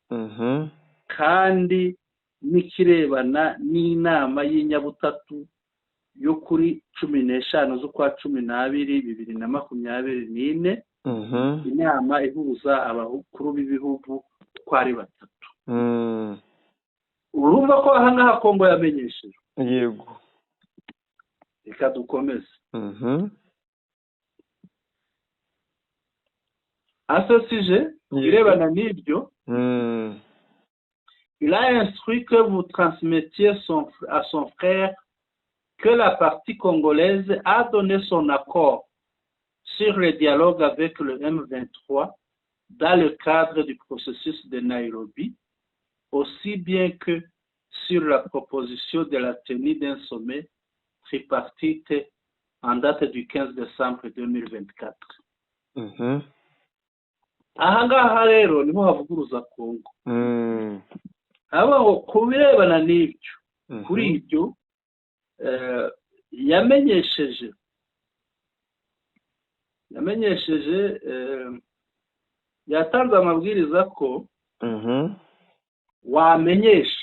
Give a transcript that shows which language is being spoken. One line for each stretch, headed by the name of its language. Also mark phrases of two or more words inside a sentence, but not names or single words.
Kinyarwanda: kandi n'ikirebana n'inama y'inyabutatu yo kuri 15 z'ukwa 12/2024, inama ihuza abakuru b'ibihugu uko ari batatu. Urumva ko ahangaha Kongo yamenyesheje. Yego, reka dukomeze.
French: À ce sujet,
Kinyarwanda: birebana n'ibyo,
French: il a instruit que vous transmettiez à son frère que la partie congolaise a donné son accord sur le dialogue avec le M23 dans le cadre du processus de Nairobi, aussi bien que sur la proposition de la tenue d'un sommet tripartite en date du 15 décembre 2024.
Kinyarwanda: Ahangaha rero niho havuguruza Kongo. Abaho kubirebana n'ibyo, kuri ibyo yamenyesheje yatanze amabwiriza ko wamenyesha.